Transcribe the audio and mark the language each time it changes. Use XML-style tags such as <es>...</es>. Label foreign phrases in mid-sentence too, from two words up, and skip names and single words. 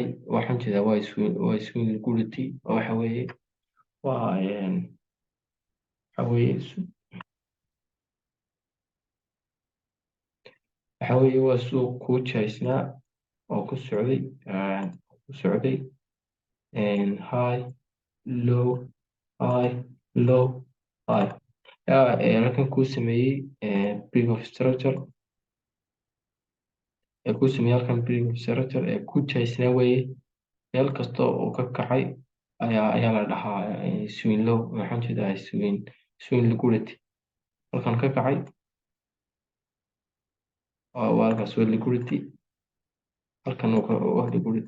<so>Waxaan jeedaa waa</so> <en>swing liquidity.</en> <so>Waxa weeye waa waxa weeye waxa weeye waa suuq ku jahaysnaa oo ku socday</so> <en>high low high low high.</en> <so>Halkan kuu sameeyey</so> <en>brick of structure</en> <so>kuu sameeyey halkan</so> <en>brick of structure</en> <so>ku jahaysnaa weeye. meel kasta oo ka kacay ayaa la dhahaa</so> <en>swing low.</en> <so>waxaan jeedaa</so> <en>swing liquidity.</en> <so>halkan ka kacay waa halkaas waa liquidity. halkan waa liquidity.</so>